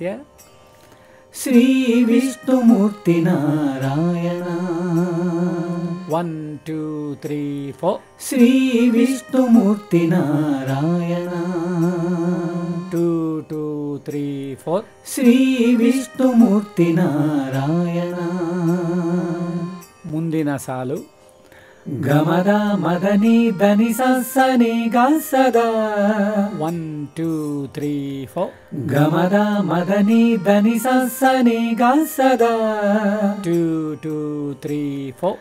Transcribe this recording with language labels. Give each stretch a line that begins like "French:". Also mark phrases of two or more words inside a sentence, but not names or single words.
Kannada: ಶ್ರೀ ವಿಷ್ಣುಮೂರ್ತಿ ನಾರಾಯಣ 1 2 3 4 ಶ್ರೀ ವಿಷ್ಣುಮೂರ್ತಿ ನಾರಾಯಣ 2 2 3 4 ಶ್ರೀ ವಿಷ್ಣುಮೂರ್ತಿ ನಾರಾಯಣ ಮುಂದಿನ ಸಾಲು ಗಮದ ಮದನಿ ಧನಿ ಸನಿ ಗ ಸದ 1 2 3 4 ಗಮದ ಮದನಿ ಧನಿ ಸನಿ ಗ ಸದ 2 2 3 4